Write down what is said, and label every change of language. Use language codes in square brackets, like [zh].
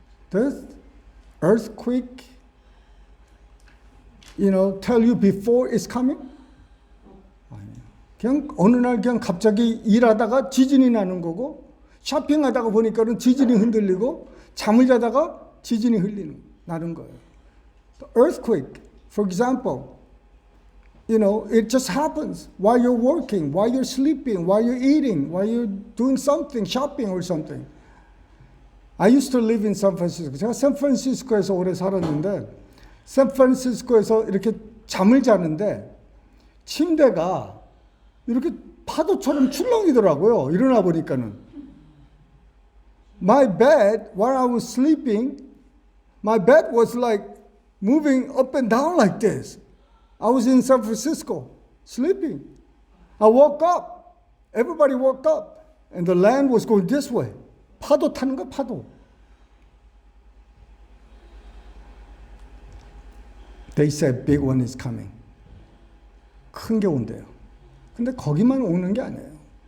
[en] Does earthquake, tell you before it's coming? [ko] 아니요. 그냥 어느 날 그냥 갑자기 일하다가 지진이 나는 거고, 쇼핑하다가 보니까는 지진이 흔들리고, 잠을 자다가 지진이 나는 거예요. [en] The earthquake, for example, it just happens while you're working, while you're sleeping, while you're eating, while you're doing something, shopping or something. I used to live in San Francisco. [ko] 제가 샌프란시스코에서 오래 살았는데, 샌프란시스코에서 이렇게 잠을 자는데, 침대가 이렇게 파도처럼 출렁이더라고요. 일어나 보니까는. [en] My bed, while I was sleeping, my bed was like moving up and down like this. I was in San Francisco, sleeping. I woke up. Everybody woke up. And the land was going this way. [ko] 파도 타는 거야, 파도. [en] They said big one is coming. [ko] 큰 게 온대요. 근데 거기만 오는 게 아니에요.